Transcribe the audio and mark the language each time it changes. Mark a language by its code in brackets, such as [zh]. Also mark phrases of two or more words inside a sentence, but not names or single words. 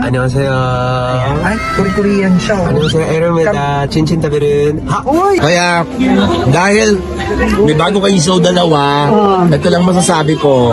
[ko] 안녕하세요. [tl] Ay, Korean siya. [ko] 안녕하세요. 에르메다 친친타베른. [tl] Uy! Kaya, dahil may bago kayong show dalawa, ito lang masasabi ko.